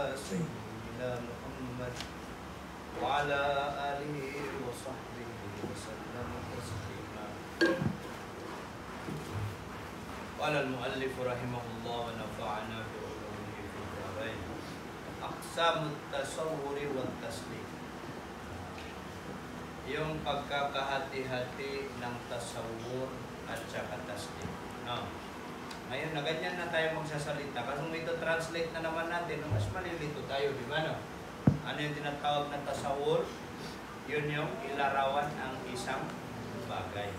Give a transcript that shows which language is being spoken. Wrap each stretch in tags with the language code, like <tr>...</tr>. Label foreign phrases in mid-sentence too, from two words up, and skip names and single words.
<ar>سيدنا محمد وعلى آله وصحبه وسلم تسليما. قال المؤلف رحمه الله ونفعنا بعلومه في الدارين. أقسام التصور والتسليم.</ar> <tl>Yung pagkakahati-hati ng tasawur at saka taslim. No. Ngayon na ganyan na tayo magsasalita. Kasi kung ito translate na naman natin, mas malilito tayo, di ba? No? Ano yung tinatawag na tasawur? Yun yung ilarawan ang isang bagay.</tl>